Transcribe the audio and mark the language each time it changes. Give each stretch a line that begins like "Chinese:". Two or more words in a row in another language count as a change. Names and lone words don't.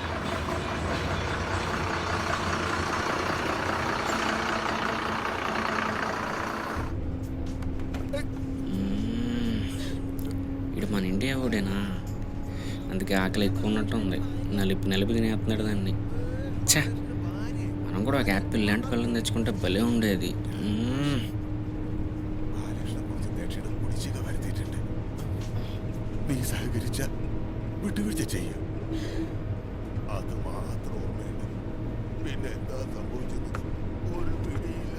Telugu: ఇటు మన ఇండియా ఓడేనా, అందుకే ఆకలి ఎక్కువ ఉన్నట్టు ఉంది. నలిపి తినేస్తున్నాడు దాన్ని. ఛా, మనం కూడా ఒక యాపిల్ లాంటి పిల్లని తెచ్చుకుంటే భలే ఉండేది.
Malayalam: നീ സഹകരിച്ചാൽ വിട്ടുവീഴ്ച ചെയ്യും. അത് മാത്രം ഓർമ്മയുണ്ട്. പിന്നെ എന്താ സംഭവിച്ചത് ഒരു പിടിയില്ല.